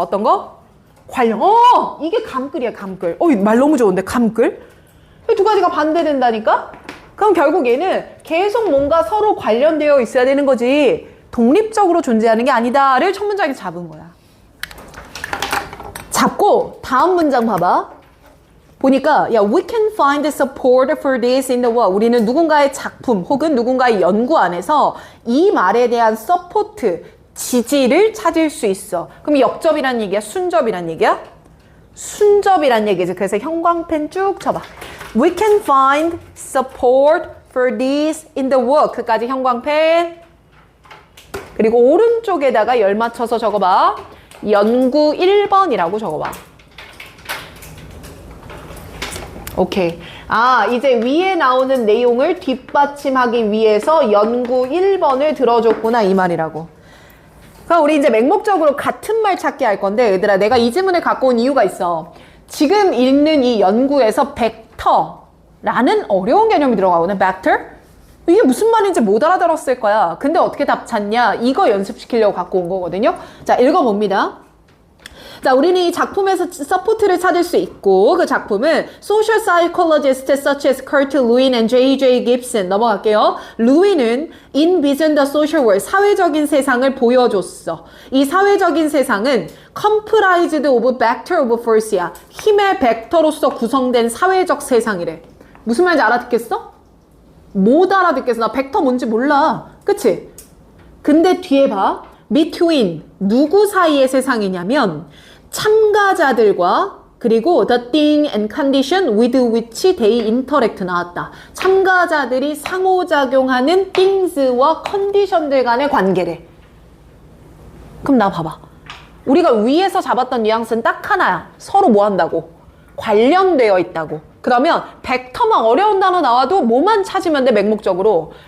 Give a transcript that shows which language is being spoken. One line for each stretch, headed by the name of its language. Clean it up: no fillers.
Korean: 어떤 거? 관련. 이게 감끌이야, 감끌. 말 너무 좋은데, 감끌? 이 두 가지가 반대된다니까? 그럼 결국 얘는 계속 뭔가 서로 관련되어 있어야 되는 거지 독립적으로 존재하는 게 아니다를 첫 문장에서 잡은 거야. 잡고 다음 문장 봐봐. 보니까
English: we can find support for this in the world.
Korean: 우리는 누군가의 작품 혹은 누군가의 연구 안에서 이 말에 대한 서포트, 지지를 찾을 수 있어. 그럼 역접이란 얘기야? 순접이란 얘기야? 순접이란 얘기지. 그래서 형광펜 쭉 쳐봐.
English: We can find support for this in the world.
Korean: 그까지 형광펜. 그리고 오른쪽에다가 열 맞춰서 적어봐. 연구 1번이라고 적어봐. 오케이. 이제 위에 나오는 내용을 뒷받침하기 위해서 연구 1번을 들어줬구나 이 말이라고. 그럼 우리 이제 맹목적으로 같은 말 찾기 할 건데 얘들아 내가 이 지문을 갖고 온 이유가 있어. 지금 읽는 이 연구에서 벡터라는 어려운 개념이 들어가거든. 벡터? 이게 무슨 말인지 못 알아들었을 거야. 근데 어떻게 답 찾냐? 이거 연습시키려고 갖고 온 거거든요. 자, 읽어봅니다. 자, 우리는 이 작품에서 서포트를 찾을 수 있고 그 작품은
English: Social Psychologists such as
Korean: Kurt Lewin and J.J. Gibson 넘어갈게요. 루인은
English: Envision the Social World
Korean: 사회적인 세상을 보여줬어. 이 사회적인 세상은
English: Comprised of Vector of Force
Korean: 야. 힘의 벡터로서 구성된 사회적 세상이래. 무슨 말인지 알아듣겠어? 못 알아듣겠어. 나 벡터 뭔지 몰라. 그치? 근데 뒤에 봐. Between 누구 사이의 세상이냐면 참가자들과 그리고
English: the thing and condition with which they interact
Korean: 나왔다. 참가자들이 상호작용하는 things와 컨디션들 간의 관계래. 그럼 나 봐봐. 우리가 위에서 잡았던 뉘앙스는 딱 하나야. 서로 뭐 한다고? 관련되어 있다고. 그러면 벡터만 어려운 단어 나와도 뭐만 찾으면 돼 맹목적으로.